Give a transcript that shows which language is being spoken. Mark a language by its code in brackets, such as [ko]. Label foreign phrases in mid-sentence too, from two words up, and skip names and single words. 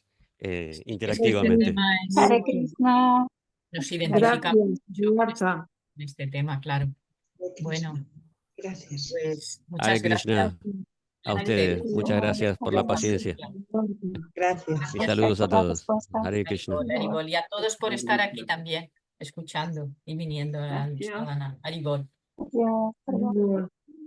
[es] que este interactivamente. tema Hare Krishna. nos Gracias, identificamos mucho con Marta. este tema, claro. Bueno, Gracias. pues Hare muchas gracias. Krishna, a Hare ustedes. Muchas Krishna. gracias por la paciencia. Gracias. Y Gracias saludos a por la todos. respuesta. Hare Krishna. Haribol, y a todos por estar aquí también, escuchando y viniendo al Gracias. sadhana. Haribol. Adiós. Adiós.